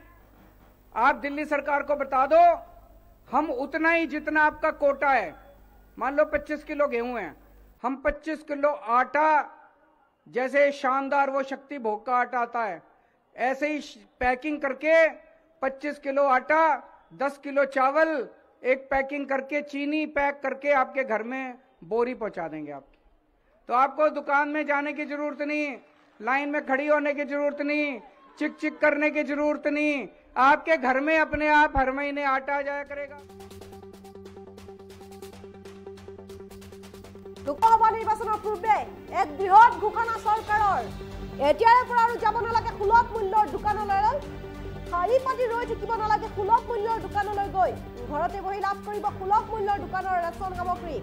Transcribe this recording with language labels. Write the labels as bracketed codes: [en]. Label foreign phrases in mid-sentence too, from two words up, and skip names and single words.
[hi] आप दिल्ली सरकार को बता दो, हम उतना ही जितना आपका कोटा है, मान लो 25 किलो गेहूं है, हम 25 किलो आटा, जैसे शानदार वो शक्ति भोग का आटा आता है, ऐसे ही पैकिंग करके 25 किलो आटा, 10 किलो चावल, एक पैकिंग करके चीनी पैक करके आपके घर में बोरी पहुंचा देंगे आपकी। तो आपको दुकान में जाने की जरूरत नहीं, लाइन में खड़ी होने की जरूरत नहीं, चिक चिक करने की जरूरत नहीं। आपके घर में अपने आप हर महीने आटा आ जाया करेगा। [as] লোকসভা নিৰ্বাচনৰ পূৰ্বে এক বৃহৎ ঘোষণা চৰকাৰৰ। এতিয়াৰে পৰা আৰু যাব নালাগে সুলভ মূল্যৰ দোকানলৈ, শাৰী পাতি ৰৈ থাকিব নালাগে সুলভ মূল্যৰ দোকানলৈ গৈ ঘৰতে বহি লাভ কৰিব সুলভ মূল্যৰ দোকানৰ ৰেচন সামগ্ৰী।